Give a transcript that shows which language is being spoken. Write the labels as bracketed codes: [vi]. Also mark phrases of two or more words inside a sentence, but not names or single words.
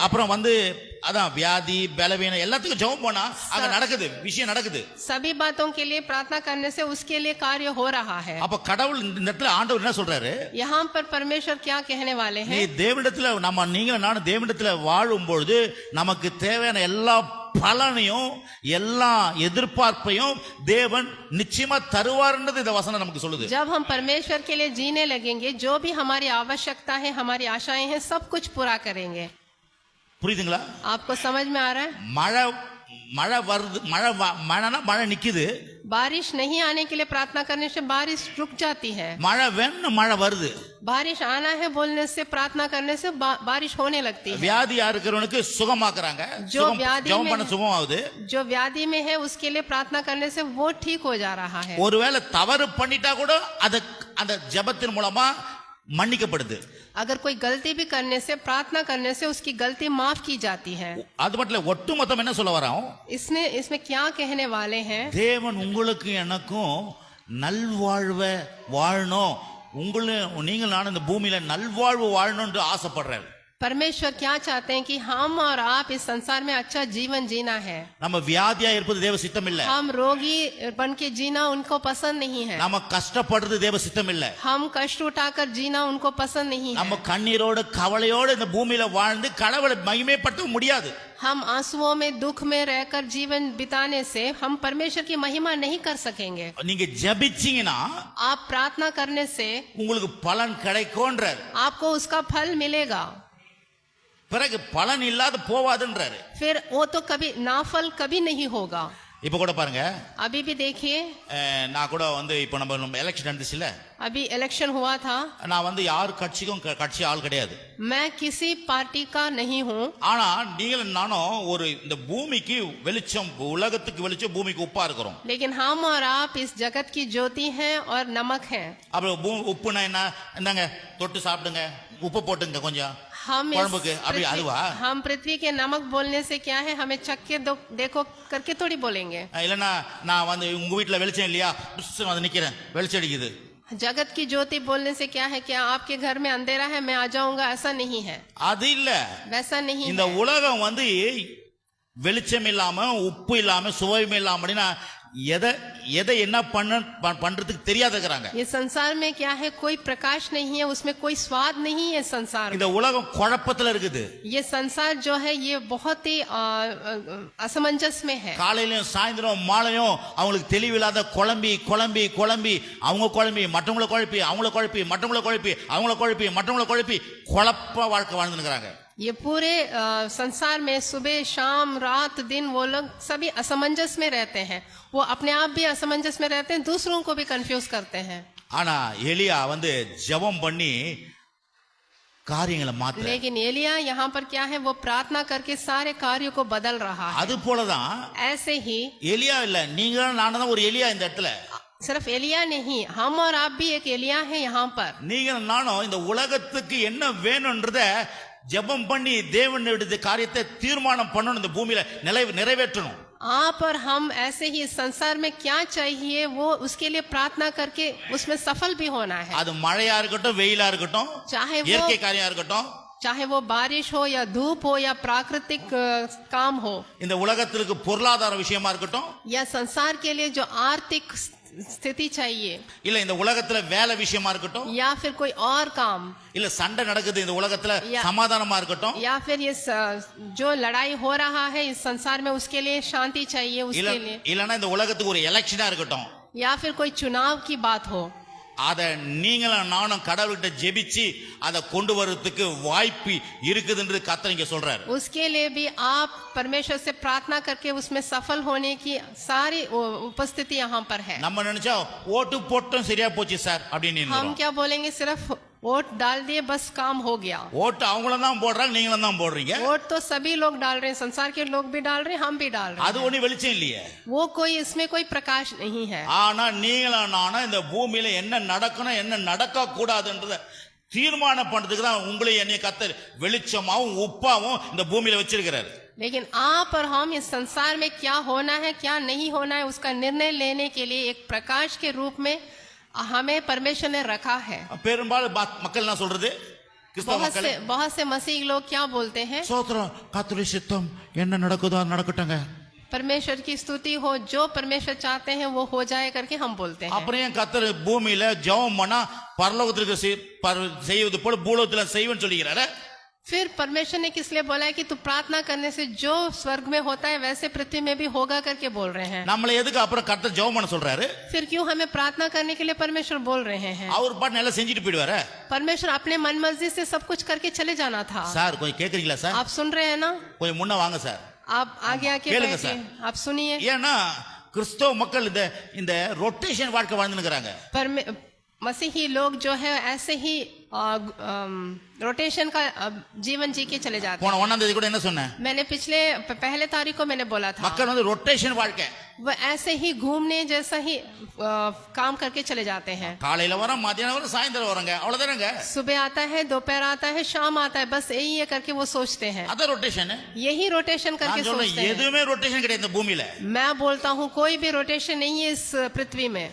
[ta] அப்புறம் அதான் வியாதி பலவீனம் எல்லாத்துக்கும் ஜெபம் பண்ணா அங்க நடக்குது, விஷயம் நடக்குது. [hi] सभी बातों के लिए प्रार्थना करने से उसके लिए कार्य हो रहा है. [ta] அப்ப கடவுள் இந்த இடத்துல ஆண்டவர் என்ன சொல்றாரு? [hi] यहाँ पर परमेश्वर क्या कहने वाले हैं? [ta] நீ தேவனிடத்துல நீங்களும் நானும் தேவனிடத்துல வாழும் பொழுது நமக்கு தேவையான எல்லா பலனையும் எல்லா எதிர்பார்ப்பையும் தேவன் நிச்சயமா தருவார்ன்றது இந்த வசனம் நமக்கு சொல்லுது. [hi] जब हम परमेश्वर के लिए जीने लगेंगे, जो भी हमारी आवश्यकता है, हमारी आशाएं हैं, सब कुछ पूरा करेंगे. [ta] புரியுதுங்களா? [hi] आपको समझ में आ रहा है? [ta] மழை வருது, மழை நிக்குது. [hi] बारिश नहीं आने के लिए प्रार्थना करने से बारिश रुक जाती है. [ta] மழை வேணும், மழை வருது. [hi] बारिश आना है बोलने से, प्रार्थना करने से बारिश होने लगती है. [ta] வியாதியா இருக்கிறவனுக்கு சுகமாக்குறாங்க, ஜெபம் பண்ண சுகமாகுது. [hi] जो व्याधि में है उसके लिए प्रार्थना करने से वो ठीक हो जा रहा है. [ta] ஒருவேளை தவறு பண்ணிட்டா கூட அந்த ஜெபத்தின் மூலமா மன்னிக்கப்படுது. [hi] अगर कोई गलती भी करने से, प्रार्थना करने से उसकी गलती माफ की जाती है. [ta] அது மட்டும் ஒட்டுமொத்தம் என்ன சொல்ல வரோம்? [hi] इसमें क्या कहने वाले हैं? [ta] தேவன் உங்களுக்கு எனக்கும் நல்வாழ்வை வாழணும், நீங்கள் நான் இந்த பூமியில நல்வாழ்வு வாழணும்னு ஆசைப்படுறாரு. [hi] परमेश्वर क्या चाहते हैं कि हम और आप इस संसार में अच्छा जीवन जीना है. [ta] நம்ம வியாதியா இருப்பது தேவ சித்தம் இல்ல. [hi] हम रोगी बन के जीना उनको पसंद नहीं है. [ta] நம்ம கஷ்டப்படுறது தேவ சித்தம் இல்ல. [hi] हम कष्ट उठाकर जीना उनको पसंद नहीं है. [ta] நம்ம கண்ணீரோடு கவலையோடு இந்த பூமியில வாழ்ந்து கடவுளை மகிமைப்படுத்த முடியாது. [hi] हम आंसुओं में दुख में रहकर जीवन बिताने से हम परमेश्वर की महिमा नहीं कर सकेंगे. [ta] நீங்க ஜெபிச்சீங்கன்னா, [hi] आप प्रार्थना करने से [ta] உங்களுக்கு பலன் கிடைக்கும்ன்றார். [hi] आपको उसका फल मिलेगा. [ta] பிறகு பலன் இல்லாத போவாதுன்றாரு. [hi] फिर वो तो कभी नाफल कभी नहीं होगा. [ta] இப்ப கூட பாருங்க [hi] अभी भी देखिए, [ta] நான் கூட வந்து இப்ப நம்ம எலெக்ஷன் நடந்துச்சுல, [hi] अभी इलेक्शन हुआ था, [ta] நான் வந்து யார் கட்சிக்கும் கட்சி ஆள் கிடையாது. [hi] मैं किसी पार्टी का नहीं हूँ, [ta] ஆனா நீங்களும் நானும் ஒரு இந்த பூமிக்கு வெளிச்சம், உலகத்துக்கு வெளிச்சம், பூமிக்கு உப்பா இருக்கிறோம். [hi] लेकिन हम और आप इस जगत की ज्योति हैं और नमक हैं। [ta] அப்புறம் உப்புனா என்ன, என்னங்க தொட்டு சாப்பிடுங்க, உப்பு போட்டுங்க கொஞ்சம் [hi] हम [ta] குழம்புக்கு, அப்படி அதுவா? [hi] हम पृथ्वी के नमक बोलने से क्या है, हमें चख के देखो करके थोड़ी बोलेंगे। [ta] இல்லைன்னா நான் வந்து உங்க வீட்டுல வெளிச்சம் இல்லையா, வந்து நிக்கிறேன், வெளிச்சம் அடிக்குது. [hi] जगत की ज्योति बोलने से क्या है, क्या आपके घर में अंधेरा है मैं आ जाऊंगा, ऐसा नहीं है, [ta] அது இல்ல. [hi] वैसा नहीं [ta] இந்த [hi] है। [ta] உலகம் வந்து வெளிச்சம் இல்லாம உப்பு இல்லாம சுவையும் இல்லாம அப்படின்னா எதை எதை என்ன பண்றதுக்கு தெரியாத இருக்கிறாங்க. [hi] ये संसार में क्या है, कोई प्रकाश नहीं है, उसमें कोई स्वाद नहीं है संसार में। [ta] இந்த உலகம் குழப்பத்துல இருக்குது. [hi] ये संसार जो है ये बहुत ही असमंजस में है। [ta] காலையிலும் சாயந்தரம் மாலையும் அவங்களுக்கு தெளிவில்லாத குழம்பி குழம்பி குழம்பி அவங்க குழம்பி மற்றவங்களை குழப்பி அவங்கள குழப்பி மற்றவங்களை குழப்பி அவங்கள குழப்பி மற்றவங்களை குழப்பி குழப்ப வாழ்க்கை வாழ்ந்துருக்கிறாங்க. [hi] ये पूरे संसार में सुबह शाम रात दिन वो लोग सभी असमंजस में रहते हैं, वो अपने आप भी असमंजस में रहते हैं, दूसरों को भी कंफ्यूज करते हैं। [ta] ஆனா எலியா வந்து ஜெபம் பண்ணி காரியங்களை மாத்த, [hi] लेकिन एलिया यहाँ पर क्या है, वो प्रार्थना करके सारे कार्यों को बदल रहा है। [ta] அது போலதான் [hi] ऐसे ही [ta] எலியா இல்ல, நீங்களும் நானும் தான் ஒரு எலியா இந்த இடத்துல. [hi] सिर्फ एलिया नहीं, हम और आप भी एक एलिया है यहाँ पर। [ta] நீங்களும் நானும் இந்த உலகத்துக்கு என்ன வேணும்ன்றத ஜெபம் பண்ணி தேவனுடைய காரியத்தை தீர்மானம் பண்ணணும், இந்த பூமியில நிறைவேற்றணும். [hi] आप और हम ऐसे ही इस संसार में क्या चाहिए वो उसके लिए प्रार्थना करके उसमें सफल भी होना है। [ta] அது மழையா இருக்கட்டும், வெயிலா இருக்கட்டும், [hi] चाहे [ta] இயற்கை [hi] वो [ta] காரியம் இருக்கட்டும், [hi] चाहे वो बारिश हो या धूप हो या प्राकृतिक काम हो, [ta] இந்த உலகத்திற்கு பொருளாதார விஷயமா இருக்கட்டும், [hi] या संसार के लिए जो आर्थिक स्थिति चाहिए, [ta] இல்ல இந்த உலகத்துல வேலை விஷயமா இருக்கட்டும், [hi] या फिर कोई और काम, [ta] இல்ல சண்டை நடக்குது இந்த உலகத்துல சமாதானமா இருக்கட்டும், [hi] या फिर ये जो लड़ाई हो रहा है इस संसार में उसके लिए शांति चाहिए, उसके लिए, [ta] இல்லனா இந்த உலகத்துக்கு ஒரு எலெக்ஷனா இருக்கட்டும், [hi] या फिर कोई चुनाव की बात हो, [ta] அத நீங்களும் நானும் கடவுள்கிட்ட ஜெபிச்சு அதை கொண்டு வரதுக்கு வாய்ப்பு இருக்குதுன்னு கர்த்தர் இங்க சொல்றாரு. [hi] उसके लिए भी आप परमेश्वर से प्रार्थना करके उसमें सफल होने की सारी उपस्थिति यहाँ पर है। [ta] நம்ம நினைச்சா ஓட்டு போட்டும் சரியா போச்சு சார் அப்படின்னு [hi] हम क्या बोलेंगे, सिर्फ वोट डाल दिए बस काम हो गया। [ta] ஓட்டு அவங்களும் தான் போடுறாங்க, நீங்களும் தான் போடுறீங்க. [hi] वोट तो सभी लोग डाल रहे हैं, संसार के लोग भी डाल रहे हैं, हम भी डाल रहे [ta] அது [hi] हैं, [ta] ஒண்ணு வெளிச்சம் இல்லையே. [hi] वो कोई इसमें कोई प्रकाश नहीं है। [ta] ஆனா நீங்களும் நானும் இந்த பூமியில என்ன நடக்கணும் என்ன நடக்க கூடாதுன்றத தீர்மானம் பண்றதுக்கு தான் உங்களை என்னைய கர்த்தர் வெளிச்சமாவும் உப்பாவும் இந்த பூமியில வச்சிருக்கிறாரு. [hi] लेकिन आप और हम इस संसार में क्या होना है क्या नहीं होना है उसका निर्णय लेने के लिए एक प्रकाश के रूप में हमें परमेश्वर ने रखा है। [ta] பெரும்பாலும் மக்கள் என்ன சொல்றது, கிறிஸ்தவ மக்கள், [hi] बहुत से मसीह लोग क्या बोलते हैं, [ta] சோத்திரம் கர்த்தருடைய சித்தம் என்ன நடக்குதோ நடக்கட்டுங்க, [hi] परमेश्वर की स्तुति हो, जो परमेश्वर चाहते हैं वो हो जाए करके हम बोलते हैं। [ta] அப்புறம் ஏன் கர்த்தர் பூமியில ஜெபம் பண்ணா பரலோகத்திற்கு செய்வது போல பூலோகத்துல செய்வேன்னு சொல்லிக்கிறாரு. [hi] फिर परमेश्वर ने किस लिए बोला है कि तू प्रार्थना करने से जो स्वर्ग में होता है वैसे पृथ्वी में भी होगा करके बोल रहे हैं। [ta] நம்மள எதுக்கு அப்புறம் கர்த்தர் ஜெபம் பண்ண சொல்றாரு? [hi] फिर क्यों हमें प्रार्थना करने के लिए परमेश्वर बोल रहे हैं? [ta] அவர் பாட்டு நல்லா செஞ்சுட்டு போயிடுவாரு. [hi] परमेश्वर अपने मन मर्जी से सब कुछ करके चले जाना था। [ta] சார் கொஞ்சம் கேக்குறீங்களா சார்? [hi] आप सुन रहे हैं ना? [ta] கொஞ்சம் முன்ன வாங்க சார். [hi] आप आगे आके [ta] கேளுங்க [hi] बैठिए, [ta] சார். [hi] आप सुनिए। [ta] ஏன்னா கிறிஸ்தவ மக்கள் இந்த ரொட்டேஷன் வாழ்க்கை வாழ்ந்துக்கிறாங்க. [hi] मसीही लोग जो है ऐसे ही रोटेशन का जीवन जी के चले जाते हैं। [ta] போன 1ஆம் தேதி கூட என்ன சொன்னேன், [hi] मैंने पिछले पहले तारीख को मैंने बोला था [ta] மக்கள் வந்து ரொட்டேஷன் வாழ்க்கை, [hi] वो ऐसे ही घूमने जैसा ही काम करके चले जाते हैं। [ta] காலையில வரோம், மத்தியானம் வரோம், சாயந்தரம் வரோங்க, அவ்வளவுதானங்க. [hi] सुबह आता है, दोपहर आता है, शाम आता है, बस यही है करके वो सोचते हैं। [ta] அத ரொட்டேஷன், [hi] यही रोटेशन करके [ta] நான் சொல்றேன் [hi] सोचते हैं। [ta] எதுவுமே ரொட்டேஷன் கிடையாது இந்த பூமியில. [hi] मैं बोलता हूँ कोई भी रोटेशन नहीं है इस पृथ्वी में।